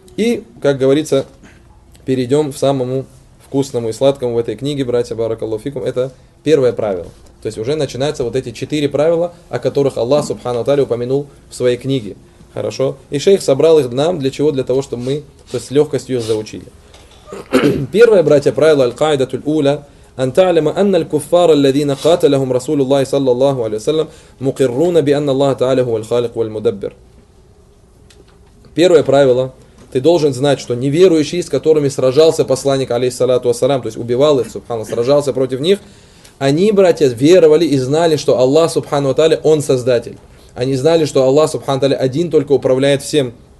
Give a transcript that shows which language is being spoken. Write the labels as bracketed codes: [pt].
[ru] И, как говорится, перейдем к самому вкусному и сладкому в этой книге, братья Баракаллаху фикум. Это первое правило. То есть уже начинаются вот эти четыре правила, о которых Аллах Субхану Тааля упомянул в своей книге. Хорошо. И шейх собрал их нам для чего? Для того, чтобы мы с легкостью их заучили. Первое, братья, правило Аль-Каида Туль-Уля. [ar] أن تعلم أن الكفار الذين قاتلهم رسول الله صلى الله عليه وسلم مقرون بأن الله تعالى هو الخالق والمدبر. [ru] Первое правило. Ты должен знать, что неверующие, с которыми сражался посланник, алейхиссалату вассалям, то есть убивал их, субханаллах, сражался против них, они, братья, веровали и знали, что Аллах, субхану тааля, он создатель. Они знали, что Аллах, субхану тааля, один только управляет всем.